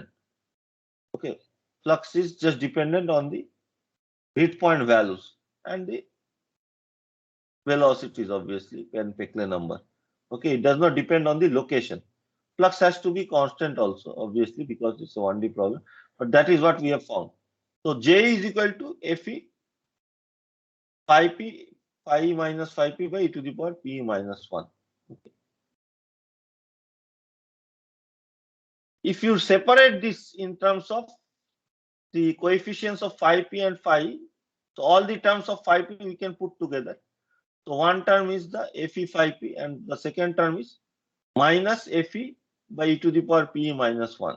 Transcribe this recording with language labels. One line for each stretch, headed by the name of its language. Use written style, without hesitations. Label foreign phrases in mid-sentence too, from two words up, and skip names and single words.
English: Okay, flux is just dependent on the grid point values and the velocities, obviously, and Peclet number. Okay, it does not depend on the location. Flux has to be constant also, obviously, because it's a 1D problem, but that is what we have found. So J is equal to Fe phi p phi minus phi p by e to the power p minus 1. Okay. If you separate this in terms of the coefficients of phi p and phi, so all the terms of phi p we can put together. So one term is the Fe phi p and the second term is minus Fe by e to the power p minus 1.